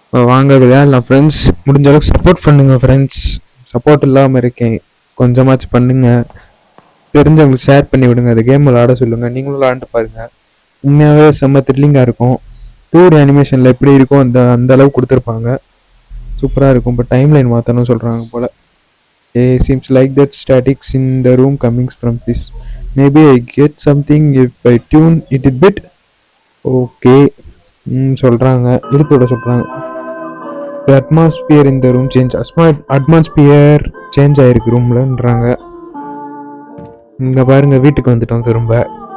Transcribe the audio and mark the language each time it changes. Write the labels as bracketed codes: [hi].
[ta] வாங்க விளையாடலாம் ஃப்ரெண்ட்ஸ். முடிஞ்ச அளவுக்கு சப்போர்ட் பண்ணுங்கள் ஃப்ரெண்ட்ஸ். சப்போர்ட் இல்லாமல் இருக்கேன், கொஞ்சமாச்சும் பண்ணுங்கள். தெரிஞ்சவங்களுக்கு ஷேர் பண்ணி விடுங்க. அந்த கேம் விளாட சொல்லுங்கள், நீங்களும் விளாண்டு பாருங்கள். உண்மையாகவே செம்ம த்ரில்லிங்காக இருக்கும். 2D அனிமேஷனில் எப்படி இருக்கும் அந்த அளவுக்கு கொடுத்துருப்பாங்க. சூப்பராக இருக்கும். இப்போ டைம் லைன் மாற்றணும்னு சொல்கிறாங்க போல். [en] Seems like that statics in the room coming from this. Maybe I get something if I tune it a bit. Okay. [ta] சொல்றாங்க, இழுத்து விட சொல்றாங்க. [en] The atmosphere in the room change. Atmosphere change [ta] ஆயிருக்கு ரூம்லன்றாங்க. இங்க பாருங்க, வீட்டுக்கு வந்துட்டோம் திரும்ப.